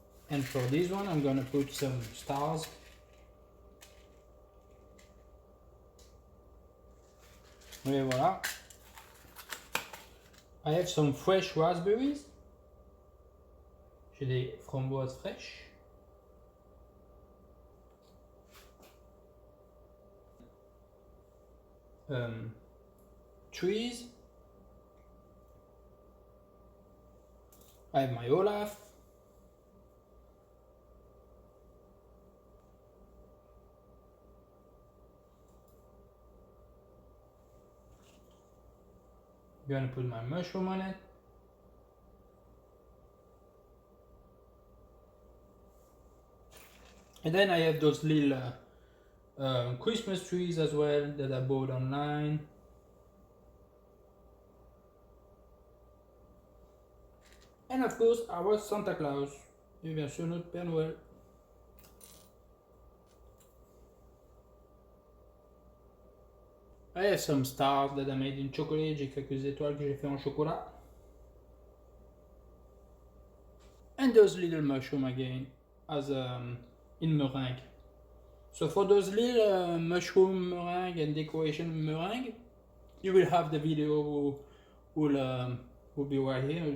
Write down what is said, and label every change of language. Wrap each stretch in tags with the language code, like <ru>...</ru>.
<en>And for this one, I'm gonna put some stars.</en> <fr>Et voilà.</fr> <en>I have some fresh raspberries.</en> <fr>J'ai des framboises fraîches.</fr> <en>Trees. I have my Olaf. I'm gonna put my mushroom on it. And then I have those little Christmas trees as well that I bought online. And of course our Santa Claus</en> <fr>Et bien sûr notre Père Noël.</fr> <en>I have some stars that I made in chocolate.</en> <fr>J'ai quelques étoiles que j'ai fait en chocolat.</fr> <en>And those little mushroom again as in meringue. So for those little mushroom meringue and decoration meringue, you will have the video will be right here.</en>